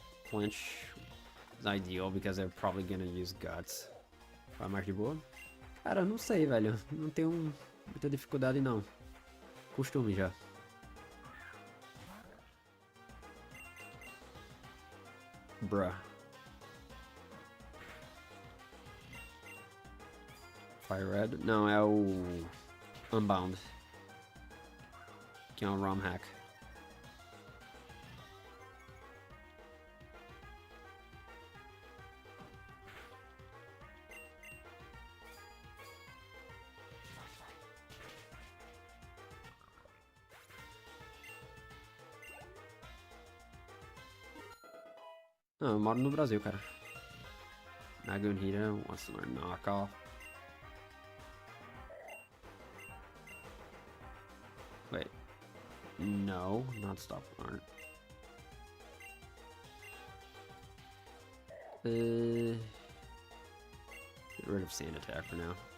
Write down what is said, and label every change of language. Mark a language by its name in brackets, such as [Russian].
[English] Flinch is ideal because they're probably gonna use guts. [Portuguese] Vai mais de boa? Cara, não sei, velho. Não tenho muita dificuldade não. Costume já. [English] Bruh. Fire red. No, oh. Unbound. Count ROM hack. [Portuguese] Não, eu moro no Brasil, cara. [English] Nagunhita wants to learn knockoff. Wait. No, not stop learn. Get rid of sand attack for now.